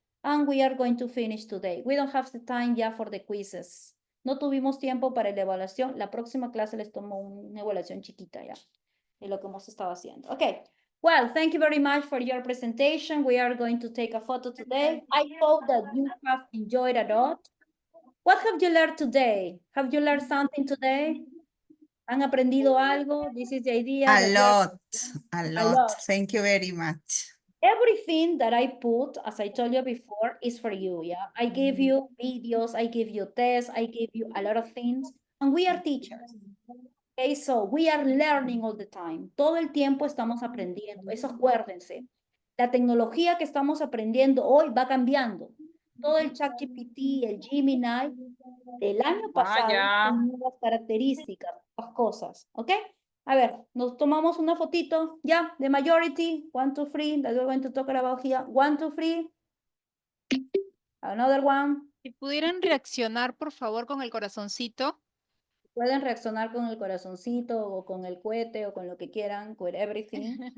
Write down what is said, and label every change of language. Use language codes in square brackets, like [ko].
[en] And we are going to finish today. We don't have the time ya for the quizzes. [es] No tuvimos tiempo para la evaluación. La próxima clase les tomo una evaluación chiquita ya de lo que hemos estado haciendo. [en] Okay. Well, thank you very much for your presentation. We are going to take a photo today. I hope that you have enjoyed a lot. What have you learned today? Have you learned something today? [es] ¿Han aprendido algo? [en] This is the idea. A lot. Thank you very much. Everything that I put, as I told you before, is for you, yeah? I give you videos, I give you tests, I give you a lot of things, and we are teachers. Okay, so we are learning all the time. [es] Todo el tiempo estamos aprendiendo, eso acuérdense. La tecnología que estamos aprendiendo hoy va cambiando. Todo el ChatGPT, el Gemini, del año pasado, con nuevas características, nuevas cosas, ¿ok? A ver, nos tomamos una fotito, ya, [en] the majority, [es] 1, 2, 3, [en] that we're going to talk about here, [es] 1, 2, 3, another one. Si pudieran reaccionar, por favor, con el corazoncito. Pueden reaccionar con el corazoncito o con el cohete o con lo que quieran, [en] with everything.